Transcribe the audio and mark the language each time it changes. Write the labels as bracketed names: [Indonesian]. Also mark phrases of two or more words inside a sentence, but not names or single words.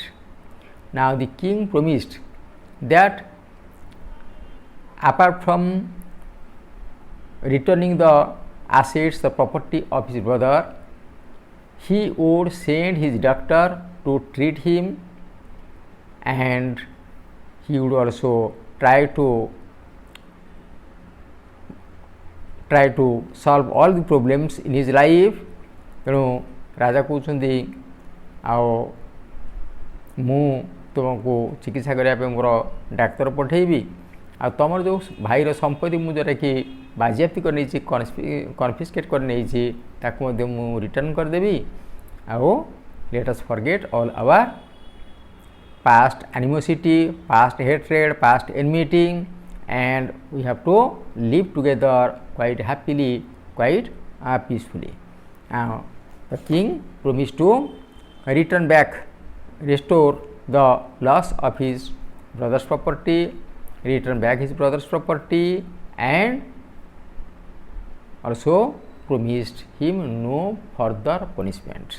[English] Now the king promised that apart from returning the assets, the property of his brother, he would send his doctor to treat him, and he would also try to solve all the problems in his life. [Odia] ତେଣୁ ରାଜା କହୁଛନ୍ତି ଆଉ ମୁଁ ତୁମକୁ ଚିକିତ୍ସା କରିବା ପାଇଁ ମୋର ଡାକ୍ତର ପଠାଇବି, ଆଉ ତୁମର ଯେଉଁ ଭାଇର ସମ୍ପତ୍ତି ମୁଁ ଯେଉଁଟାକି ବାଜ୍ୟାପ୍ତି କରି ନେଇଛି, କନଫିସ୍କେଟ୍ କରି ନେଇଛି, ତାକୁ ମଧ୍ୟ ମୁଁ ରିଟର୍ଣ୍ଣ କରିଦେବି। [English] ଆଉ let us forget all our past animosity, past hatred, past enmity, and we have to live together quite happily, quite peacefully. Now, the king promised to return back, restore the loss of his brother's property, return back his brother's property, and also promised him no further punishment.